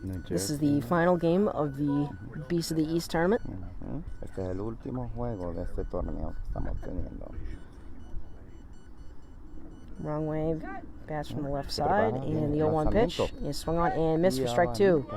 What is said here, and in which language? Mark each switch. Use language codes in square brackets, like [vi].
[en] This is the final game of the Beast of the East tournament. [es] Este es el último juego de este torneo que estamos teniendo. [en] Wrong Way, bats from the left side, and the 0-1 pitch is swung on and missed for strike 2.